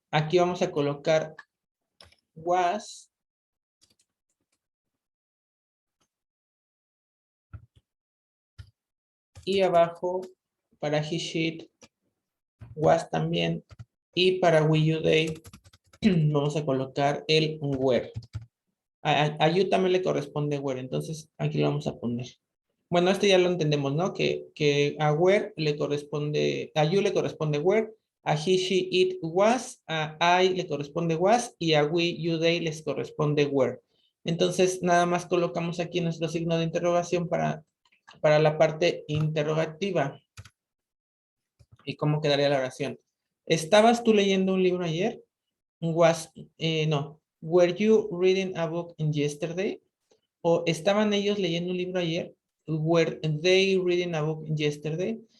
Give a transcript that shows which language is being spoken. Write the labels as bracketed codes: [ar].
[es] Aquí vamos a colocar was y abajo para he, she, was también. Y para we, you, they vamos a colocar el were. A you también le corresponde were, entonces aquí lo vamos a poner. Bueno, esto ya lo entendemos, ¿no? Que a were le corresponde, a you le corresponde were, a he, she, it, was, a I le corresponde was y a we, you, they les corresponde were. Entonces, nada más colocamos aquí nuestro signo de interrogación para la parte interrogativa. ¿Y cómo quedaría la oración? ¿Estabas tú leyendo un libro ayer? No. [en] Were you reading a book yesterday? [es] ¿O estaban ellos leyendo un libro ayer? [en] Were they reading a book yesterday?